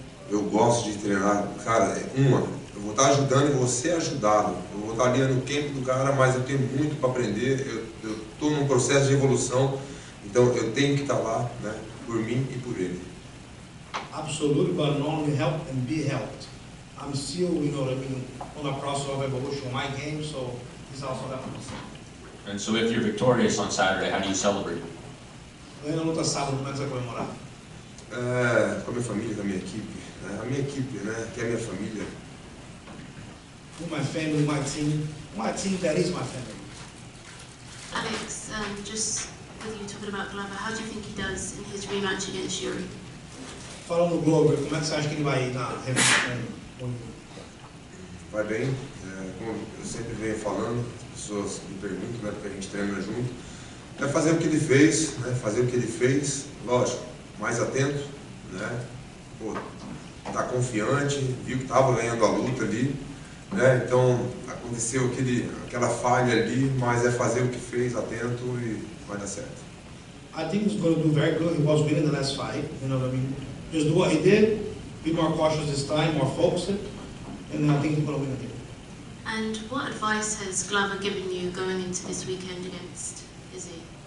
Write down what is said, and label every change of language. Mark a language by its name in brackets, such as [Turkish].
[Portuguese] Eu gosto de treinar, cara, eu vou estar ajudando e vou ser ajudado. Eu vou estar ali no camp do cara, mas eu tenho muito para aprender, eu estou num processo de evolução, então eu tenho que estar lá, né, por mim e por ele. [English] Absolutely, but not only help and be helped. I'm still, you know, on a process of evolution of my game, so this also happens. And so if you're victorious on Saturday, how do you celebrate? [Portuguese] Ganhando a luta sábado, como é que você vai comemorar? Com a minha família, com a minha equipe, né? A minha equipe, né, que é a minha família. [English] With my family, my team that is my family. Alex, just with you talking about Glover, how do you think he does in his rematch against Yuri? [Portuguese] Falando no Glover, como é que você acha que ele vai ir na revanche? Vai bem, como eu sempre venho falando, as pessoas me perguntam, né, porque a gente treina junto. É fazer o que ele fez, né? Fazer o que ele fez, lógico, mais atento, né? Pô, tá confiante, viu que estava ganhando a luta ali, né? Então aconteceu aquela falha ali, mas é fazer o que fez, atento e vai dar certo. [English] I think he's going to do very good. He was winning the last fight. You know what I mean? Just do what he did. Be more cautious this time, more focused, and I think he's going to win again. And what advice has Glover given you going into this weekend against Izzy?